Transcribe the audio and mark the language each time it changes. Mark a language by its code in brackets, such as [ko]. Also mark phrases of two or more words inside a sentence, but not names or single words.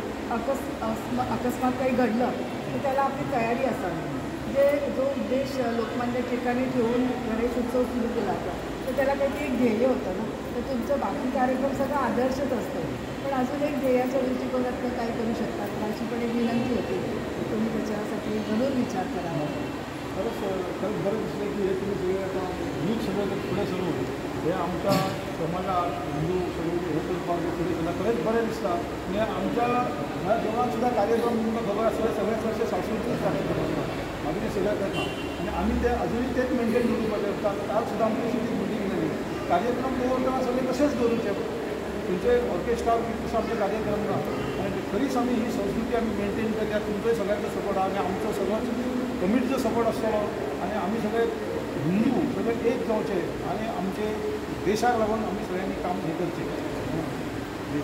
[mr] अकस्मात काही घडलं तर त्याला आपली तयारी असावी म्हणजे जो उद्देश लोकमान्य ठिकाणी ठेवून गणेश उत्सव सुरू केला होता तर त्याला काहीतरी एक ध्येय होतं ना तर तुमचं बाकी कार्यक्रम सगळं आदर्शच असतं पण अजून एक ध्येयाच्या दृष्टिकोनातनं काय करू शकतात अशी पण एक विनंती होती तुम्ही त्याच्यासाठी जरूर विचार करावा खरंच बरं दिसलं की हे तुम्ही सगळे आता यूथ सगळं पुढे सुरू [kok] हे आमच्या समाजात हिंदू सगळे हे करपाक फुडें सुद्दां खरेंच बरें दिसता आनी आमच्या ह्या देवळान सुद्दां कार्यक्रम तुमकां खबर आसतलें सगळ्याच वर्षे सांस्कृतीक कार्यक्रम आसता मागीर ते सगळ्याक करता आनी आमी ते अजुनूय तेच मेंटेन दवरपाचें आसता आज सुद्दां आमची अशी मिटींग जाली कार्यक्रम दवरतना सगळे तशेंच दवरचे तुमचे ऑर्केस्ट्रा तसो आमचे कार्यक्रम ना आनी खरीच आमी ही संस्कृती आमी मेंटेन करया तुमचोय सगळ्यांचो सपोर्ट आहा आनी आमचो सगळोच कमिटीचो सपोर्ट आसतलो आनी आमी सगळे हिंदू सगळे एक जावचे आनी आमचे देशाक लागून आमी सगळ्यांनी काम हे करचें